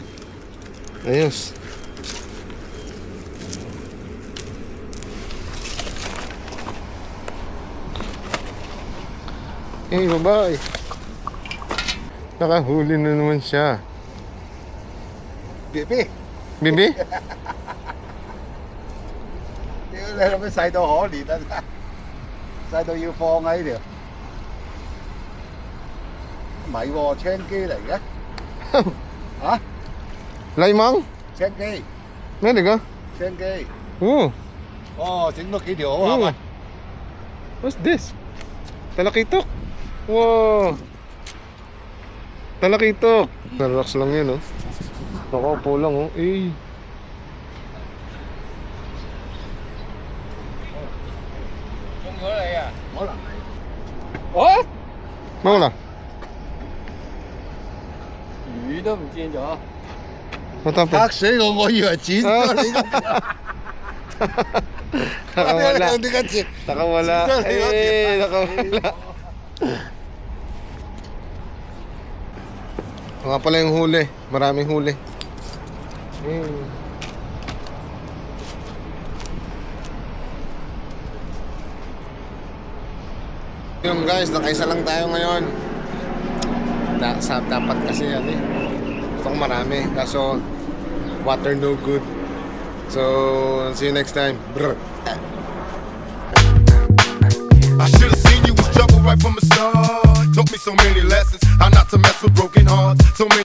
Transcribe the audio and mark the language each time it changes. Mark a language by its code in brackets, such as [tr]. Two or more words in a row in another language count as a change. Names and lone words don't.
[tl] Ayos. Hey, babae. Nakahuli na naman siya. Bibi. Bibi? [yue] 屌你諗咩細到可憐啊！細到要放喺呢條，唔係喎，青機嚟嘅嚇， [tl] Laimang? [yue] 青機 [tl] Meron ka? [yue] 青機， [tl] Oo. [yue] 哦，整多幾條好係咪？ [en] What's this? [tl] Talakitok. Wow. Talakitok. Relax lang yun, oh. Nakaupo lang, oh. Eh. [vi] Ủa? [tl] Mawala. [yue] 魚都唔見咗， [tl] Matapos. [yue] 嚇死我以為剪咗你個， [tl] Nakawala. [yue] 點解剪？ [tl] Nakawala. Eh, nakawala. Nga pala yung huli. Maraming huli. Yung guys, nakaisa lang tayo ngayon. Dapat kasi yan eh. Itong marami. Kaso, [en] water no good. So, see you next time. Brr. I should have seen you was trouble right from the start. Taught me so many lessons, how not to mess with broken hearts. So many